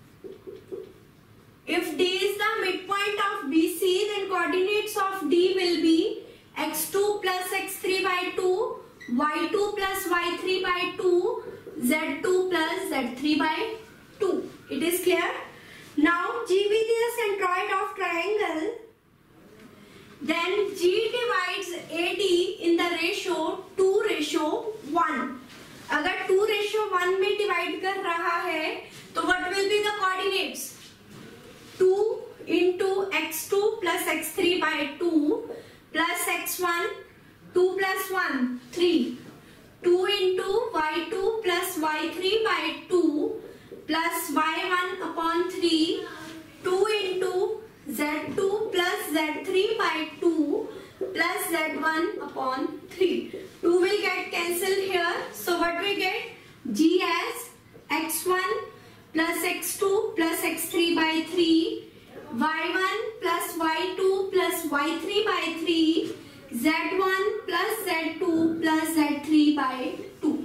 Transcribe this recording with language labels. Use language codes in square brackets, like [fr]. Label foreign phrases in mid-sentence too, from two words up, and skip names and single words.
[en] If D is the midpoint of BC, then coordinates of D will be x2 plus x3 by 2, y2 plus y3 by 2, z2 plus z3 by 2. It is clear? Now G will be the centroid of triangle. Then G divides AD in the ratio 2:1. [hi] अगर 2:1 में divide कर रहा है, तो [en] what will be the coordinates? 2 into x2 plus x3 by 2 plus x1, 2 plus 1, 3. 2 into y2 plus y3 by 2 plus y1 upon 3. 2 into z2 plus z3 by 2 plus z1 upon 3. 2 will get cancelled here. So what we get? G as x1 plus x2 plus x3 by 3, y1 plus y2 plus y3 by 3, z1 plus z2 plus z3 by 2.